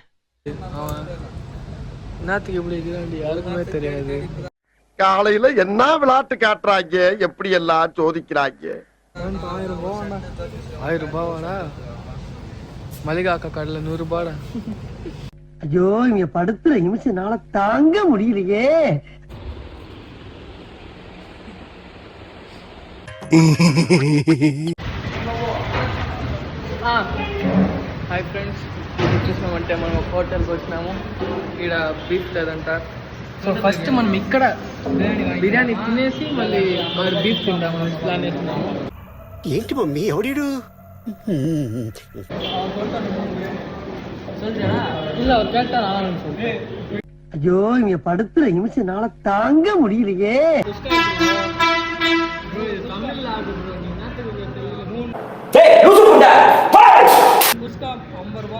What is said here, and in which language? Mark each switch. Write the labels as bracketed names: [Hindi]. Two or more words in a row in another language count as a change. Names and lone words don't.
[Tamil] அவன் என்னத்துக்கு இப்படி இருக்கிறான் யாருக்குமே தெரியாது. காலையில என்ன விளையாட்டு காட்டுறாங்க, எப்படி எல்லாம் சோதிக்கிறாங்க. 1000 ரூபாவாடா, 1000 ரூபாவாடா. மளிகை அக்கா கடையில் 100 ரூபாடா. ஐயோ, இங்க படுத்துற நிமிஷம்னால தாங்க முடியலையே. [English] hi friends, [Telugu] చూసినామంటే మనం ఒక హోటల్కి వచ్చినాము. ఇక్కడ బీఫ్ లేదంట. [English] so first [Telugu] మనం ఇక్కడ బిర్యానీ తినేసి మళ్ళీ మరి బీఫ్ తిందామని ప్లాన్ చేస్తున్నాము. ఏంటి మమ్మీ ఎవడు [Tamil] இல்லை அவர் கேட்டால் நான் சொல்லி. ஐயோ, இங்க படுத்துற நிமிஷம்னால தாங்க முடியலையே. குஸ்கா 50 ரூபா.